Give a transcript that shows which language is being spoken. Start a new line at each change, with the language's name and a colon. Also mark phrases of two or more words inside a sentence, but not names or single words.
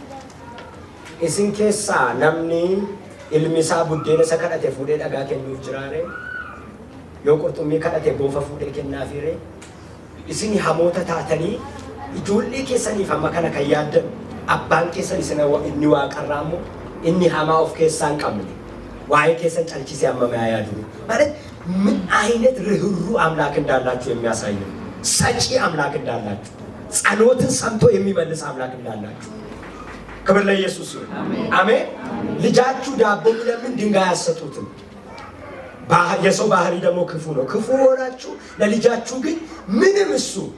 Oromo: Isin keessaa namni ilmi isaa buddeena isa kadhate fuudhee dhagaa kennuuf jiraare yoo qurxummii kadhate boofa fuudhee kennaafire isin hamoota taatanii ijoollee keessaniif amma kana kan yaaddan abbaan keessan isin inni waaqarraa immoo inni hamaa of keessaa hin qabne waa'ee keessan calchisee amma yaadu
Amharic: ማለት ምን አይነት ርህሩህ አምላክ እንዳላችሁ የሚያሳይ ነው። ሰጪ አምላክ እንዳላችሁ ጸሎትን ሰምቶ የሚመልስ አምላክ እንዳላችሁ ክብር ለኢየሱስ ይሁን። አሜን። ልጃችሁ ዳቦ ቢለምን ድንጋይ አሰጡትም። የሰው ባህሪ ደግሞ ክፉ ነው። ክፉ ሆናችሁ ለልጃችሁ ግን ምንም እሱ